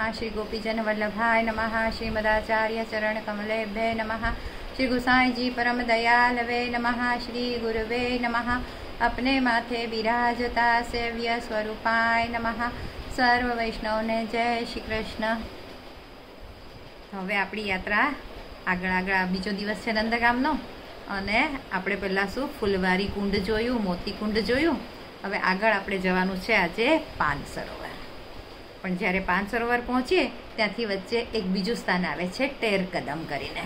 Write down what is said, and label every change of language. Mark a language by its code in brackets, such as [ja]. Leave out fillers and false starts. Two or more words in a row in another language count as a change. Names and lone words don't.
[sa] श्री गोपीजन वल्लभाय नमः। श्रीमदाचार्य चरण कमलेभ्ये नमः। श्री गुसाई जी परम दयालवे नमः। श्री गुरुवे नमः। [hi] अपने माथे विराजता [sa] सेव्य स्वरूपाय नमः। [gu] સર્વ વૈષ્ણવ ને જય શ્રી કૃષ્ણ। હવે આપણી યાત્રા આગળ બીજો દિવસ છે નંદગામનો અને આપણે પહેલાં શું ફૂલવારી કુંડ જોયું, મોતી કુંડ જોયું. હવે આગળ આપણે જવાનું છે આજે પાન સરોવર. પણ જ્યારે પાન સરોવર પહોંચીએ ત્યાંથી વચ્ચે એક બીજું સ્થાન આવે છે ટેર કદમ કરીને.